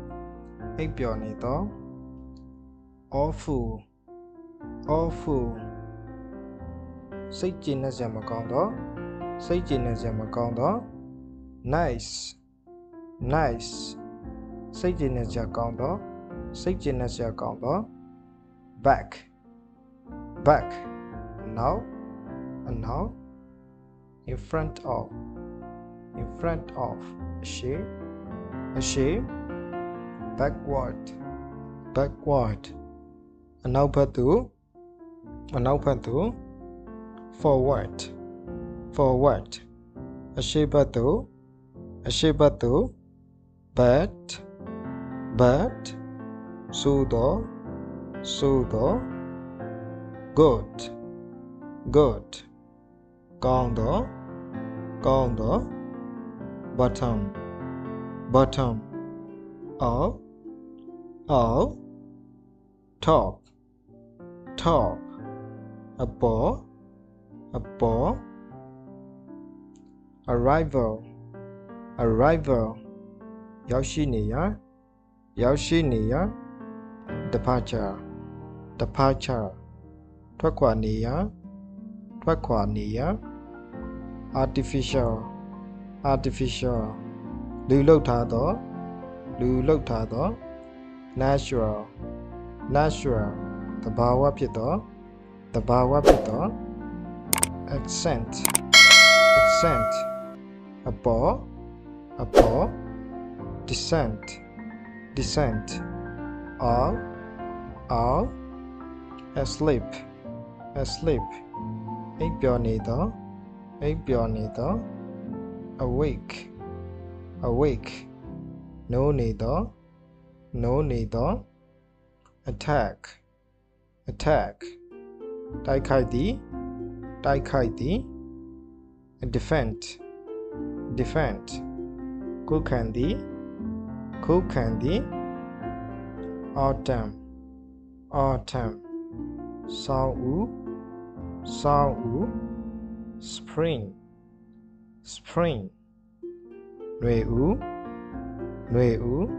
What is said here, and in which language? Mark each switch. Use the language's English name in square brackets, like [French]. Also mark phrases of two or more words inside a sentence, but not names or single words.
[Burmese] awful စိတ်ကျေနပ်စရာမကောင်းသော nice စိတ်ကျေနပ်စရာကောင်းသော back အနောက် [English] in front of [Burmese] အရှေ့ backward အနောက်ဘက်သို့ forward အရှေ့ဘက်သို့ but ဆိုသော good ကောင်းသော bottom [English] of top [Burmese] အပေါ် arrival ရောက်ရှိနေရာ departure ထွက်ခွာနေရာ artificial လူလုပ်ထားသော natural သဘာဝဖြစ်သော accent အပေါ် descent [English] all asleep [Burmese] အိပ်ပျော်နေသော awake နိုးနေသော attack တိုက်ခိုက်သည် defend ခုခံသည် autumn ဆောင်းဦး spring နွေဦး